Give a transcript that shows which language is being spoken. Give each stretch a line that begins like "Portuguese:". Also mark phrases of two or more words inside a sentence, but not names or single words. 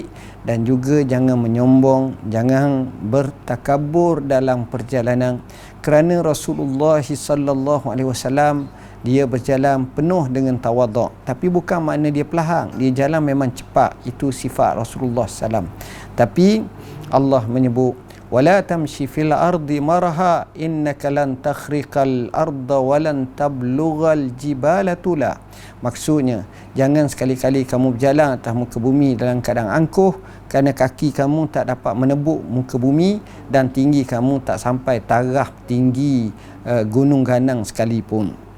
Malay: Dan juga jangan menyombong, jangan bertakabur dalam perjalanan. Kerana Rasulullah
Arabic: صلى الله عليه وسلم
Malay: dia berjalan penuh dengan tawaduk, tapi bukan makna dia pelahang, dia jalan memang cepat. Itu sifat Rasulullah SAW. Tapi Allah menyebut,
Arabic: ولا تمش في الأرض مرحا إنك لن تخرق الأرض ولن تبلغ الجبال طولا.
Malay: Maksudnya, jangan sekali-kali kamu berjalan atas muka bumi dalam keadaan angkuh, kerana kaki kamu tak dapat menebuk muka bumi dan tinggi kamu tak sampai taraf tinggi gunung ganang sekalipun.